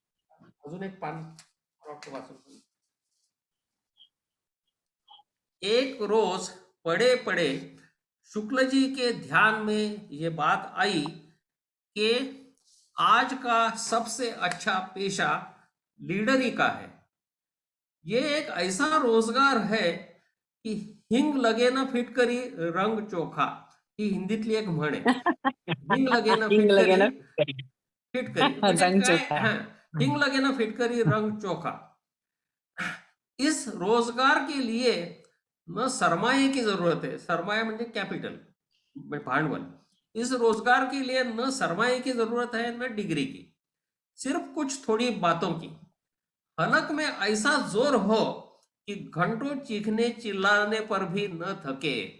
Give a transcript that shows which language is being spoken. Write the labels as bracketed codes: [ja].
[mr] अजून एक पान वाचून, [hi] एक रोज पड़े पड़े शुक्ल जी के ध्यान में ये बात आई कि आज का सबसे अच्छा पेशा लीडरी का है। ये एक ऐसा रोजगार है कि हिंग लगे ना फिटकरी रंग चोखा, [mr] ही हिंदीतली एक म्हण आहे, [hi] हिंग लगे ना हिंग लगे ना [mr] फिटकरी म्हणजे [hi] रंग [mr] काय, [hi] चोखा. हिंग लगे ना फिटकरी रंग चोखा। इस रोजगार के लिए न सरमाए की जरूरत है, [mr] सरमाया म्हणजे कैपिटल भांडवल, [hi] इस रोजगार के लिए न सरमाए की जरूरत है न डिग्री की, सिर्फ कुछ थोड़ी बातों की, हलक में ऐसा जोर हो कि घंटों चीखने चिल्लाने पर भी न थके।